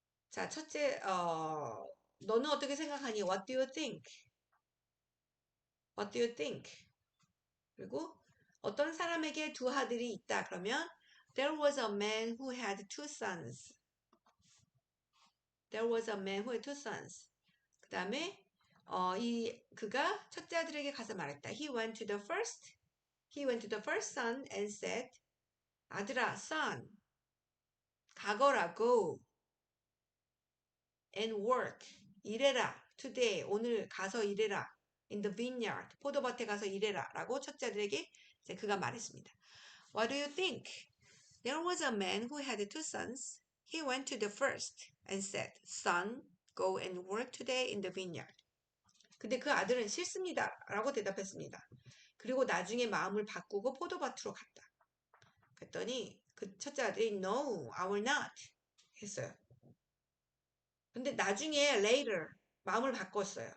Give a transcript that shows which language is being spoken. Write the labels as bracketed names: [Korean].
[Korean] 자, 첫째, 너는 어떻게 생각하니? [English] What do you think? What do you think? [Korean] 그리고 어떤 사람에게 두 아들이 있다. 그러면 [English] There was a man who had two sons. There was a man who had two sons. [Korean] 그 다음에 그가 첫째 아들에게 가서 말했다. [English] He went to the first son and said, [Korean] 아들아, [English] son, [Korean] 가거라, [English] go, and work, [Korean] 일해라, [English] today, [Korean] 오늘 가서 일해라, [English] in the vineyard, [Korean] 포도밭에 가서 일해라, 라고 첫째 아들에게 이제 그가 말했습니다. [English] What do you think? There was a man who had two sons. He went to the first and said, son, go and work today in the vineyard. [Korean] 근데 그 아들은 싫습니다, 라고 대답했습니다. 그리고 나중에 마음을 바꾸고 포도밭으로 갔다. 그랬더니 그 첫째 아들이 [English] No, I will not [Korean] 했어요. 근데 나중에 later 마음을 바꿨어요.